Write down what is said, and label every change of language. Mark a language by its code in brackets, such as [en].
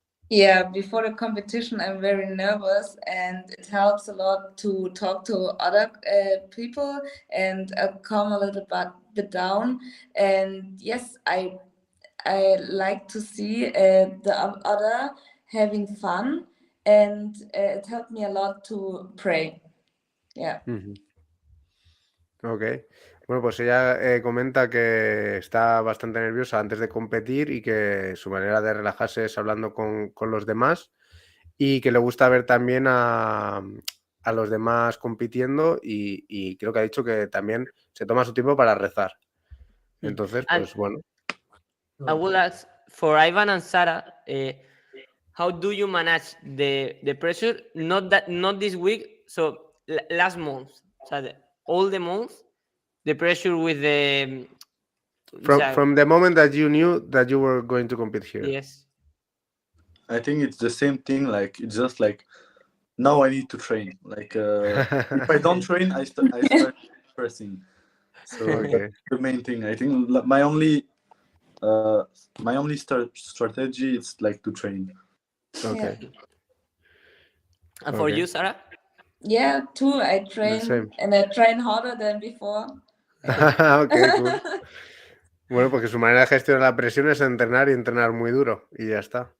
[en] Yeah, before the competition, I'm very nervous, and it helps a lot to talk to other people and calm a little bit down. And yes, I like to see the other having fun, and it helped me a lot to pray. Yeah. Ok. [es] Bueno, pues ella comenta que está bastante nerviosa antes de competir y que su manera de relajarse es hablando con los demás y que le gusta ver también a los demás compitiendo y creo que ha dicho que también se toma su tiempo para rezar. Entonces, pues bueno. [en] I will ask for Ivan and Sarah, how do you manage the pressure? Not this week, so last month, so all the month, the pressure with the From the moment that you knew that you were going to compete here. Yes. I think it's the same thing. Like it's just like now I need to train. Like if I don't train, I start pressing. So that's the main thing. I think my only strategy is like to train. Okay. Yeah. And for you, Sarah? Yeah, too. I train and I train harder than before. Okay, cool. [es] Bueno, porque su manera de gestionar la presión es entrenar y entrenar muy duro y ya está.